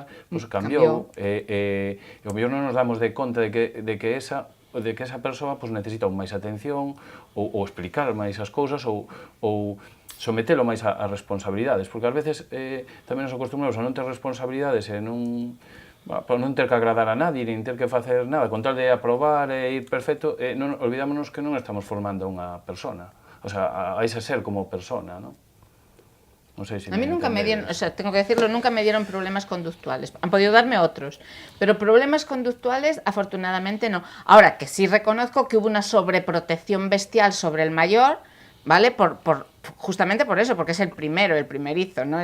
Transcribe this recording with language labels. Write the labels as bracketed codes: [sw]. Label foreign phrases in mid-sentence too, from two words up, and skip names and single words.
[gl] cambiou e ao mellor non nos damos de conta de que esa persoa necesita máis atención ou explicar máis as cousas ou sometelo máis a responsabilidades, porque ás veces tamén nos acostumamos a non ter responsabilidades e non ter que agradar a nadie, nin ter que facer nada, con tal de aprobar e ir perfecto, olvidámonos que non estamos formando a unha persona, [es] o sea, [gl] a ese ser como persona, non? Non sei se [es] A mí nunca me dieron, o [gl] entendedes. [es] sea, tengo que decirlo, nunca me dieron problemas conductuales. Han podido darme otros, pero problemas conductuales afortunadamente no. Ahora, que sí reconozco que hubo una sobreprotección bestial sobre el mayor, ¿vale? Justamente por eso, porque es el primero, el primerizo, ¿no?